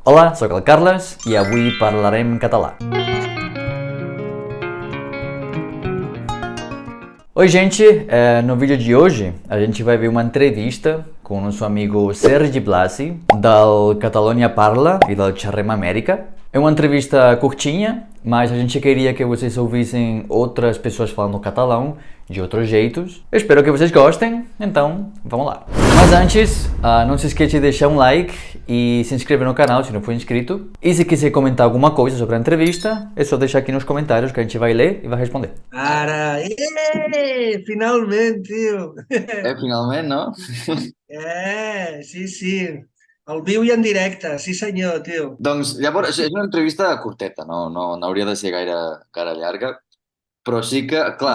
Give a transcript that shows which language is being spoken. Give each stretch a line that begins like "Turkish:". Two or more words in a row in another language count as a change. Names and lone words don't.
Portuguese: Olá, sou
Catalan: el Carles e avui parlarem català. Oi,
Portuguese: gente! No vídeo de hoje a gente vai ver uma entrevista com o nosso amigo Sergi Blasi, del Catalunya Parla e del Xerrem Amèrica. É uma entrevista curtinha, mas a gente queria que vocês ouvissem outras pessoas falando catalão de outros jeitos. Eu espero que vocês gostem, então vamos lá. Mas antes, não se esqueça de deixar um like e se inscrever no canal se não for inscrito. E se quiser comentar alguma coisa sobre a entrevista, é só deixar aqui nos comentários que a gente vai ler e vai responder.
Catalan: Ara, finalment, tio. Finalment, no? Sí, sí. Al viu i en directe, sí senyor, tio. Doncs llavors és una entrevista curteta, no hauria de ser gaire llarga, però sí que, clar,